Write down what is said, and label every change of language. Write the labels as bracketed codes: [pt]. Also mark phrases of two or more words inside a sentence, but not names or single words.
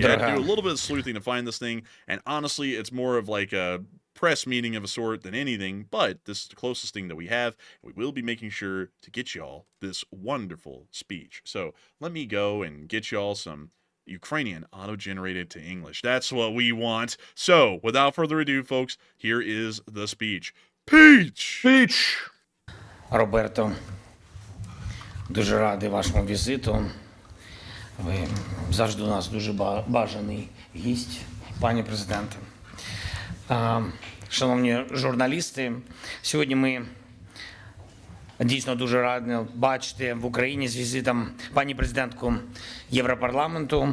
[en] I had to do a little bit of sleuthing to find this thing, and honestly, it's more of like a press meeting of a sort than anything, but this is the closest thing that we have. We will be making sure to get y'all this wonderful speech. So let me go and get y'all some Ukrainian auto-generated to English. That's what we want. So without further ado, folks, here is the speech. Peach! [uk] Роберто, дуже радий вашому візиту. Ви завжди у нас дуже бажаний гість, пані президенте. Шановні журналісти, сьогодні ми дійсно дуже раді бачити в Україні з візитом пані президентку Європарламенту.